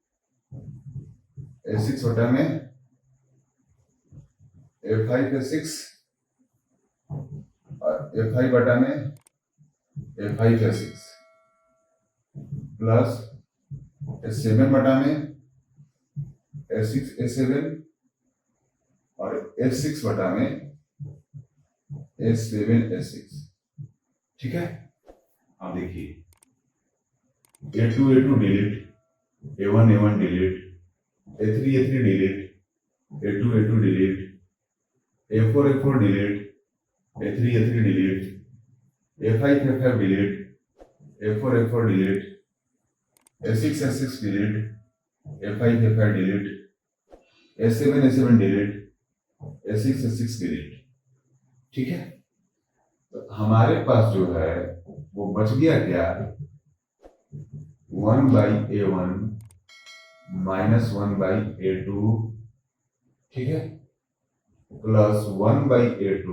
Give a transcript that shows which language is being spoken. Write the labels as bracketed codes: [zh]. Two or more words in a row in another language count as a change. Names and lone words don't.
[hi] A6 बटा में A5 A6 और A5 बटा में A5 A6 प्लस A7 बटा में A6 A7 और A6 बटा में A7 A6, ठीक है। अब देखिए, A2 A2 डिलीट, A1 A1 डिलीट, A3 A3 डिलीट, A2 A2 डिलीट, A4 A4 डिलीट, A3 A3 डिलीट, A5 A5 डिलीट, A4 A4 डिलीट, A6 A6 डिलीट, A5 A5 डिलीट, A7 A7 डिलीट, A6 A6 डिलीट, ठीक है। तो हमारे पास जो है वो बच गया क्या, 1/A1 माइनस 1/A2, ठीक है, प्लस 1/a2